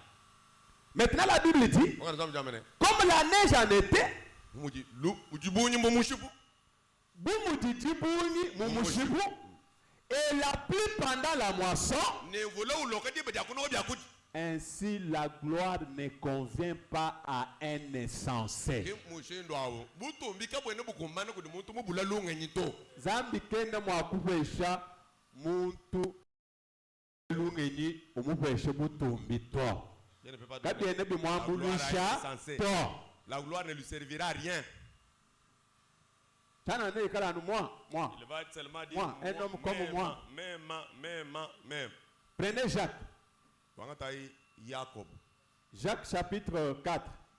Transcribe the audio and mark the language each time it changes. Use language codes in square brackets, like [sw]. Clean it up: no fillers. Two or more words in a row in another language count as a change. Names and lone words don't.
[fr] Maintenant la Bible dit, comme la neige en été, et la pluie pendant la moisson, ainsi la gloire ne convient pas à un insensé. [lua] Zambi kenda mwakubesha muntu lungenyi omubeshe butumbi to. [fr] La gloire ne lui servira à rien. Il va seulement dire un homme comme moi. Même. Prenez Jacques. Jacques chapitre 4.